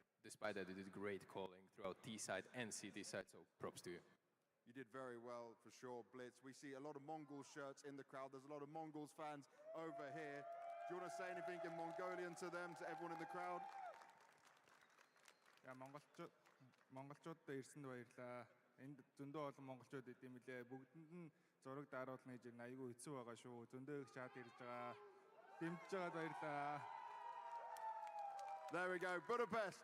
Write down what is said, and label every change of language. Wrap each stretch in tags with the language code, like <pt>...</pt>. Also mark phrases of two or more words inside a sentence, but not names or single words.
<en>Despite that, you did great calling throughout T side and CT side, so props to you. You did very well, for sure, Blitz. We see a lot of Mongols shirts in the crowd. There's a lot of Mongols fans over here. Do you want to say anything in Mongolian to them, to everyone in the crowd? Yeah,</en> <mn>монголчуудад ирсэнд баярлалаа. Энд зөндөө олон монголчууд идэм билээ. Бүгдэнд нь зураг даруулна гэж айгүй хэцүү байгаа шүү. Зөндөө их чат ирж байгаа. Дэмжиж байгаад баярлалаа.</mn> <en>There we go, Budapest.</en>